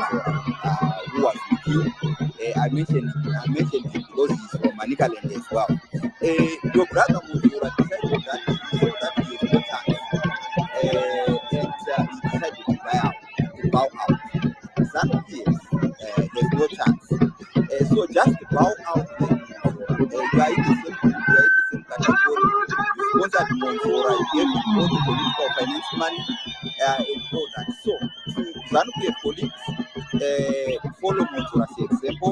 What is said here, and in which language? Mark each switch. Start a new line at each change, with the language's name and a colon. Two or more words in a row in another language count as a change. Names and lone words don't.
English: who was with you. I mentioned him because he's from Manicaland as well. Your brother Mujura decided that he saw that he has no chance, and he decided to bow out. ZANU-PF has no chance. So just bow out like Mujura. You are in the same group, you are in the same category. You sponsored Mujura, you gave him all the political finance money and all that. So to ZANU-PF colleagues, follow Mujura's example.